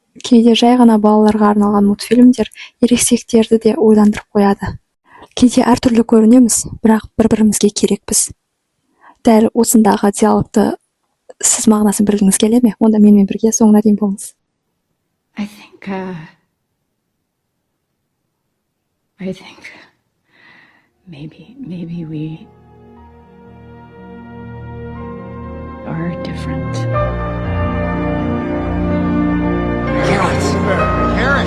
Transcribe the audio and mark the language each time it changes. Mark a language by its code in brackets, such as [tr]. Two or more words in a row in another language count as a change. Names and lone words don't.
[ky] Кейде жай гана балаларга арналган мультфильмдер ересектерди де ойландырып коёды. Кейде ар түрлүү көрүнөбүз, бирок бири-биримизге керекпиз. [kk] Дәл осындагы диалогду сиз мағынасын білгіңіз келе ме? Онда менімен бірге соңына дейін болыңыз. [en] I think maybe we are different. Karen!